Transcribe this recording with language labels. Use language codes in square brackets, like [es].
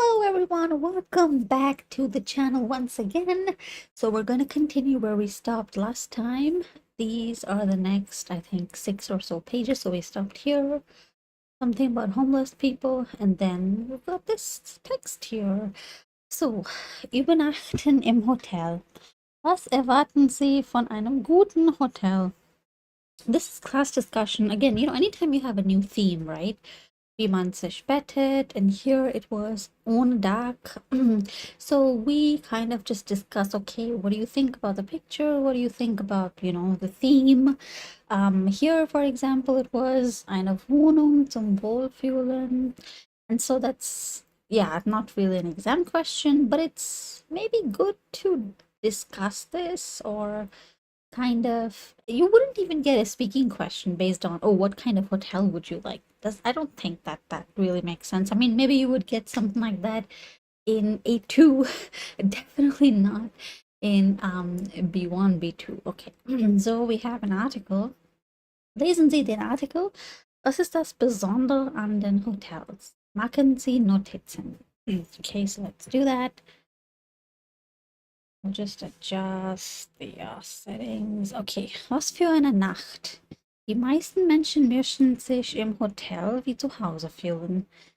[en] everyone, welcome back to the channel once again. So we're going to continue where we stopped last time. These are the next, I think, 6 or so pages. So we stopped here, something about homeless people, and then we've got this text here. [de] So, Übernachten im Hotel. Was erwarten Sie von einem guten Hotel? [en] This is class discussion. Again, anytime you have a new theme, right? [de] Wie man sich bettet, [en] and here it was on dark. So we kind of just discuss, okay, what do you think about the picture? What do you think about, the theme? Here, for example, it was [de] eine Wohnung zum Wohlfühlen. [en] And so that's, yeah, not really an exam question, but it's maybe good to discuss this, or kind of, you wouldn't even get a speaking question based on, oh, what kind of hotel would you like? I don't think that really makes sense. I mean, maybe you would get something like that in A2, definitely not in B1, B2. Okay, so we have an article. [de] Lesen Sie den Artikel. Was ist das Besondere an den Hotels? Machen Sie Notizen. [en] Okay, so let's do that. I'll just adjust the settings. [de] Okay, was für eine Nacht. Die meisten Menschen möchten sich im Hotel wie zu Hause fühlen.